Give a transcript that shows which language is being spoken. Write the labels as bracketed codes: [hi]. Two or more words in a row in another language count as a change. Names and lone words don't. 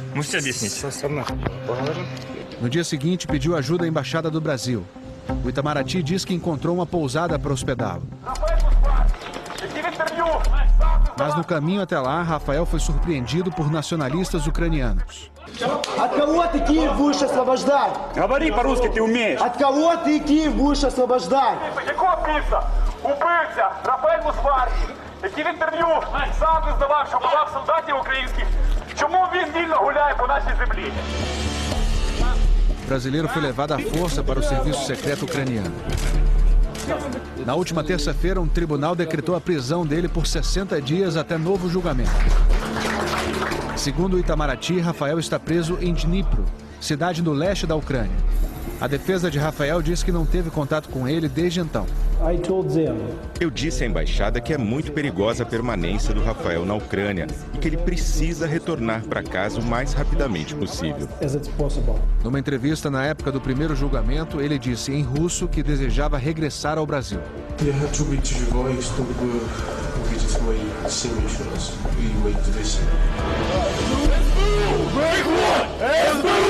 [pt] No dia seguinte, pediu ajuda à Embaixada do Brasil. O Itamaraty diz que encontrou uma pousada para hospedá-lo. Mas no caminho até lá, Rafael foi surpreendido por nacionalistas ucranianos. [ru] От кого ты Киев будешь освобождать? Говори по-русски, ты умеешь. От кого ты Киев будешь освобождать? [uk] Якого півця? Убивця Рафаель Лузварг, який в інтерв'ю сам визнавав, що вбивав солдатів українських. Чому він вільно гуляє по нашій землі? [pt] O brasileiro foi levado à força para o serviço secreto ucraniano. Na última terça-feira, um tribunal decretou a prisão dele por 60 dias até novo julgamento. Segundo o Itamaraty, Rafael está preso em Dnipro, cidade no leste da Ucrânia. A defesa de Rafael diz que não teve contato com ele desde então. Eu disse à embaixada que é muito perigosa a permanência do Rafael na Ucrânia e que ele precisa retornar para casa o mais rapidamente possível. Numa entrevista na época do primeiro julgamento, ele disse em russo que desejava regressar ao Brasil. [ru] Я хочу быть живой, чтобы увидеть мои семьи еще раз и моих друзей.